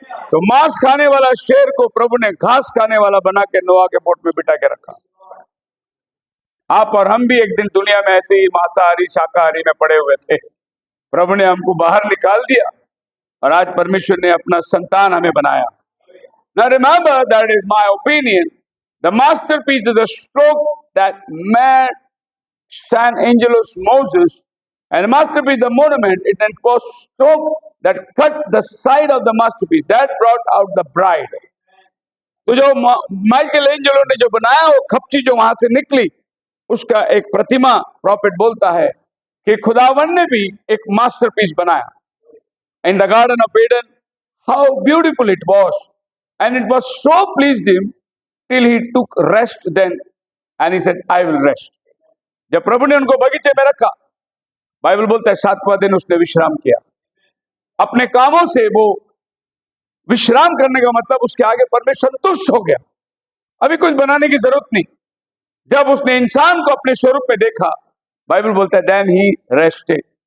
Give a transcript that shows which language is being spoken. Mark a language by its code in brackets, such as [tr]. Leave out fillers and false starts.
[hi] तो मांस खाने वाला शेर को प्रभु ने घास खाने वाला बना के नोहा के बोट में बिठा के रखा। आप और हम भी एक दिन दुनिया में ऐसे ही मांसाहारी शाकाहारी में पड़े हुए थे। प्रभु ने हमको बाहर निकाल दिया और आज परमेश्वर ने अपना संतान हमें बनाया। [en] Now remember, that is my opinion. The masterpiece is a stroke that made San Angelos Moses, and the masterpiece, the monument, it was stroke that cut the side of the masterpiece that brought out the bride. [hi] तो जो Michael Angelo ने जो बनाया, वो खपची जो वहां से निकली, उसका एक प्रतिमा प्रॉफिट बोलता है कि खुदावन ने भी एक मास्टरपीस बनाया। [en] In the Garden of Eden, how beautiful it was. And it was so pleased him till he took rest then, and he said, I will rest. [hi] जब प्रभु ने उनको बगीचे में रखा, बाइबल बोलता है 7वां दिन उसने विश्राम किया। अपने कामों से वो विश्राम करने का मतलब उसके आगे परमेश्वर संतुष्ट हो गया। अभी कुछ बनाने की जरूरत नहीं। जब उसने इंसान को अपने स्वरूप में देखा, बाइबल बोलता है [en] Then he rested.